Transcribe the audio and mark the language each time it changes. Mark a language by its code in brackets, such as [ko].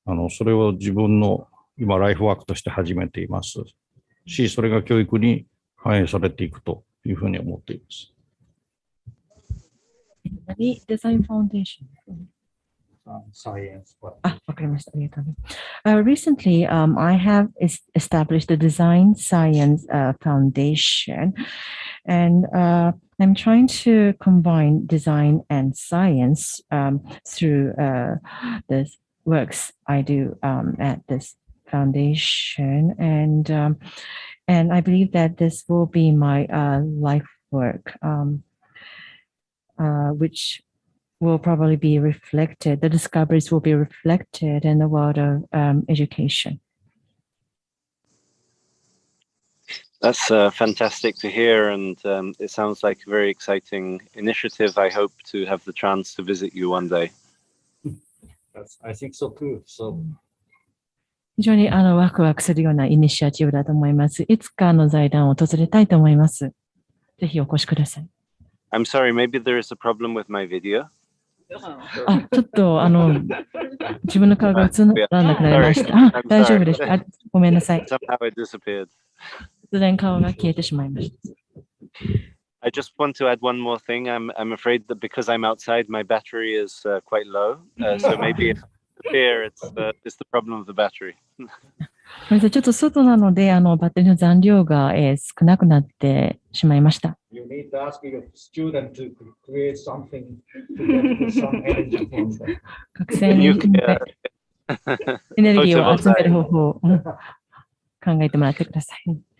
[ja] それを自分の今、ライフワークとして始めていますし、それが教育に反映されていくというふうに思っています。デザインファウンデーション。 [en] Science. [ja] わかりました。ありがとうございます。 [en] Recently, I have established the Design Science Foundation, and I'm trying to combine design and science through the works I do at this foundation, and I believe that this will be my life work, which will probably be reflected, the discoveries will be reflected in the world of education. That's fantastic to hear, and it sounds like a very exciting initiative. I hope to have the chance to visit you one day. I think so too. So. [ja] 非常にワクワクするようなイニシアチブだと思います。いつか財団を訪れたいと思います。ぜひお越しください。 [en] I'm sorry, maybe there is a problem with my video. [ja] ちょっと自分の顔が映らなくなりました。大丈夫です。ごめんなさい。 [en] Somehow it disappeared. [ja] 突然顔が消えてしまいました。 [en] I just want to add one more thing. I'm afraid that because I'm outside, my battery is quite low. So maybe if it's the problem of the battery. [ja] ちょっと外なので、バッテリーの残量が、少なくなってしまいました。 [en] You need to ask your student to create something to get some energy from them. [ja] 学生にエネルギーを集める方法を考えてもらってください。